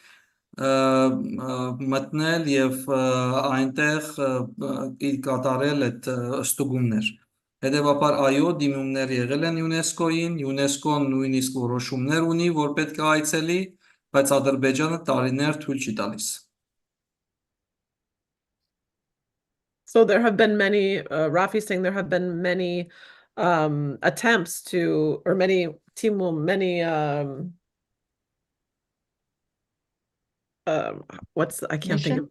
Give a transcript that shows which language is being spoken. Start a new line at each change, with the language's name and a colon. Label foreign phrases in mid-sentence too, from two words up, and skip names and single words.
Armenian: մտնել եւ այնտեղ կատարել այդ ստուգումներ։ Հետևաբար, այո, դիմումներ եղել են ՅՈՒՆԵՍԿՕ-ին, ՅՈՒՆԵՍԿՕ-ն նույնիսկ որոշումներ ունի, որ պետք է այցելի, բայց Ադրբեջանը տարիներ թույլ չի տալիս։
English: So there have been many, Rafi saying there have been many attempts to, or many, Timum, many, I can't think of